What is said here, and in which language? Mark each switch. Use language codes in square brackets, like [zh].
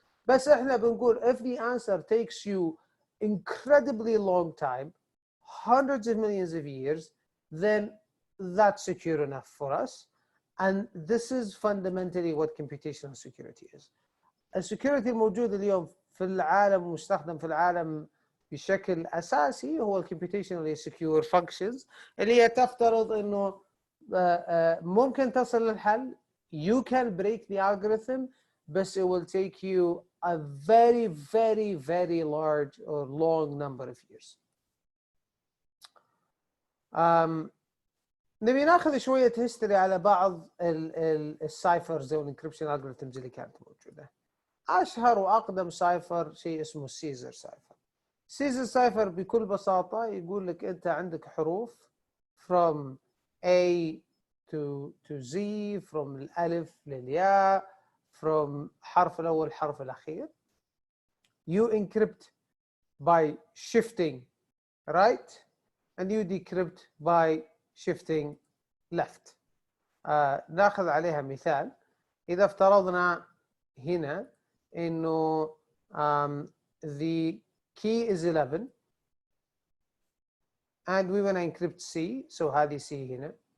[ar] بس احنا بنقول [en] if the answer takes you incredibly long time, hundreds of millions of years, then that's secure enough for us. And this is fundamentally what computational security is. [ar] السكيورتي الموجود اليوم في العالم ومستخدم في العالم بشكل اساسي هو الكمبيوتيشنال سكيور فانكشنز، اللي هي تفترض انه ممكن تصل للحل. [en] You can break the algorithm, but it will take you a very very very large or long number of years. [ar] نبي ناخذ شويه هيستوري على بعض السايفرز والانكريبشن algorithms اللي كانت موجوده. اشهر واقدم سايفر شيء اسمه سيزر سايفر. سيزر سايفر بكل بساطه يقول لك انت عندك حروف [en] from A to Z، [ar] from الالف للياء، from حرف الأول الحرف الأخير. [en] You encrypt by shifting right and you decrypt by shifting left. [ar] ناخذ عليها مثال. إذا افترضنا هنا إنه [en] the key is 11 and we want to encrypt C, so [ar] هذه C هنا.